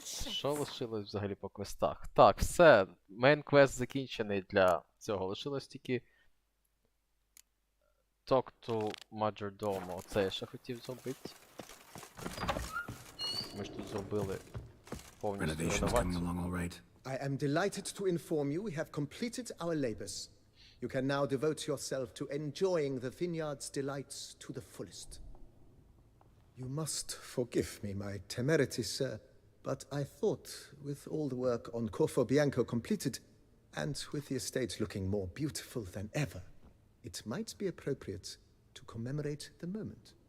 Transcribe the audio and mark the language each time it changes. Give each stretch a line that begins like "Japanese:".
Ukrainian: Що лишилось взагалі по квестах? Так, все. Мейн квест закінчений для цього. Лишилось тільки Talk to Majordomo. Оце я ще хотів зробити. Ми ж тут зробили повністю
English: Renovations coming
Ukrainian: реновацію.
English: along all right. I am delighted to inform you we have completed our labors. You can now devote yourself to enjoying the vineyard's delights to the fullest. You must forgive me my temerity, sir, but I thought with all the work on Corfo Bianco completed, and with the estate looking more beautiful than ever, it might be appropriate to commemorate the moment.